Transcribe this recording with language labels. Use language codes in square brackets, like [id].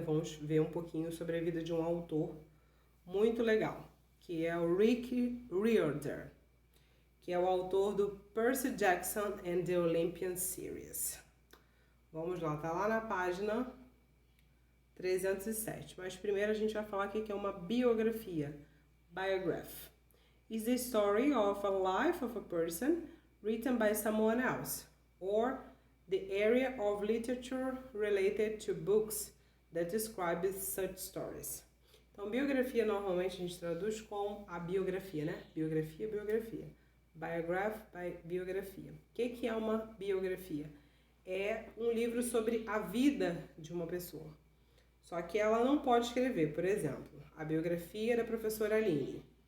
[pt] Vamos ver um pouquinho sobre a vida de um autor muito legal, que é o Rick Riordan, que é o autor do Percy Jackson and the Olympian Series. Vamos lá, tá lá na página 307. Mas primeiro a gente vai falar aqui que é uma biografia. [en] Biograph is the story of a life of a person written by someone else, or the area of literature related to books that describes such stories. [pt] Então, biografia normalmente a gente traduz com a biografia, né? Biografia. Biograph, biografia. O que é uma biografia? É um livro sobre a vida de uma pessoa. Só que ela não pode escrever, por exemplo, a biografia da professora Aline.